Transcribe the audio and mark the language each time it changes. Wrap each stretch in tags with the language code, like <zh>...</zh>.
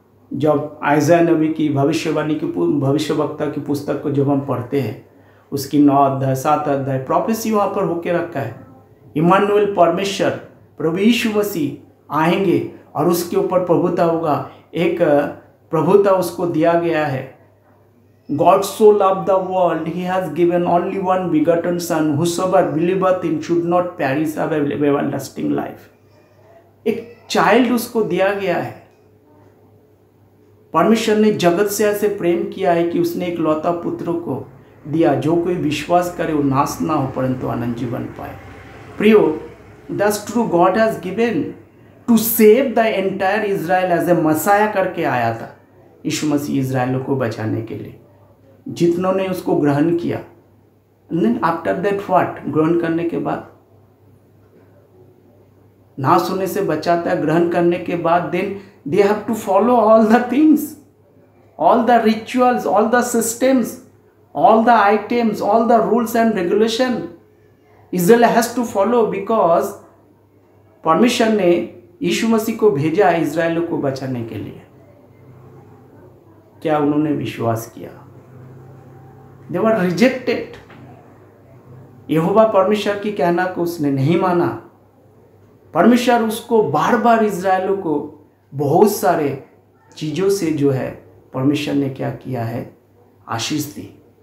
<hi>जब आयज़ाया नबी की भविष्यवाणी की भविष्यवक्ता की पुस्तक को जब हम पढ़ते हैं, उसकी 9 अध्याय 7 अध्याय प्रोफेसी वहाँ पर होके रखा है। इमानुएल परमेश्वर प्रभु यीशु मसीह आएंगे और उसके ऊपर प्रभुता होगा, एक प्रभुता उसको दिया गया है।</hi> <en>God so loved the world, he has given only one begotten son, whosoever believeth in should not perish, have everlasting life।</en> <hi>एक चाइल्ड उसको दिया गया है। परमेश्वर ने जगत से ऐसे प्रेम किया है कि उसने एक लौता पुत्र को दिया, जो कोई विश्वास करे वो नाश ना हो परंतु अनंत जीवन पाए।</hi> <en>प्रियो, that's true, God has given to save the entire Israel as a messiah</en> <hi>करके आया था। यीशु मसीह इजराइलों को बचाने के लिए, जितनों ने उसको ग्रहण किया।</hi> <en>after that what,</en> <hi>ग्रहण करने के बाद नाश होने से बचाता है। ग्रहण करने के बाद</hi> <en>then they have to follow all the things, all the rituals, all the systems, all the items, all the rules and regulation Israel has to follow, because</en> <hi>परमेश्वर ने यीशु मसीह को भेजा है इजराइलियों को बचाने के लिए। क्या उन्होंने विश्वास किया?</hi> <en>They were rejected.</en> <hi>यहोवा परमेश्वर की कहना को उसने नहीं माना। परमेश्वर उसको बार बार इजराइलियों को बहुत सारे चीज़ों से जो है परमेश्वर ने क्या किया है, आशीष दी।</hi>